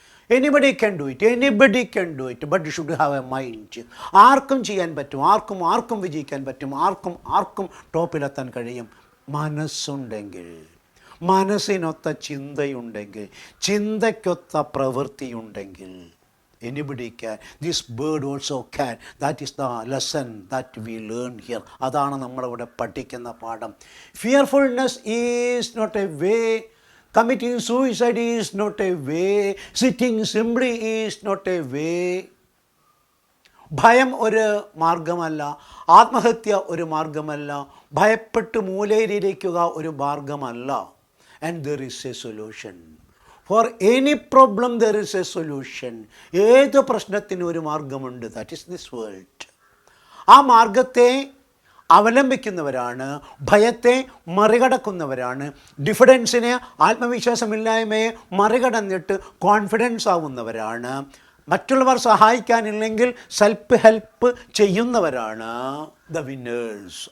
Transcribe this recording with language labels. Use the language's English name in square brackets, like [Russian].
[English] Anybody can do it, but you should have a mind. [Malayalam] ആർക്കും ചെയ്യാൻ പറ്റും, ആർക്കും വിജയിക്കാൻ പറ്റും, ആർക്കും ടോപ്പിലെത്താൻ കഴിയും. മനസ്സുണ്ടെങ്കിൽ, മനസ്സിനൊത്ത ചിന്തയുണ്ടെങ്കിൽ, ചിന്തയ്ക്കൊത്ത പ്രവൃത്തിയുണ്ടെങ്കിൽ. [English] Anybody can. This bird also can. That is the lesson that we learn here. [Malayalam] അതാണ് നമ്മളിവിടെ പഠിക്കുന്ന പാഠം. [English] Fearfulness is not a way. Committing suicide is not a way. Sitting simply is not a way. [Malayalam] ഭയം ഒരു മാർഗമല്ല, ആത്മഹത്യ ഒരു മാർഗമല്ല, ഭയപ്പെട്ട് മൂലയിലിരിക്കുക ഒരു മാർഗമല്ല. [English] And there is a solution. For any problem there is a solution. [Malayalam] ഏത് പ്രശ്നത്തിനും ഒരു മാർഗമുണ്ട്. [English] That is this world. [Malayalam] ആ മാർഗത്തെ അവലംബിക്കുന്നവരാണ്, ഭയത്തെ മറികടക്കുന്നവരാണ്, ഡിഫിഡൻസിനെ, ആത്മവിശ്വാസമില്ലായ്മയെ മറികടന്നിട്ട് കോൺഫിഡൻസ് ആവുന്നവരാണ്, മറ്റുള്ളവർ സഹായിക്കാനില്ലെങ്കിൽ സെൽഫ് ഹെൽപ്പ് ചെയ്യുന്നവരാണ് [English] The winners.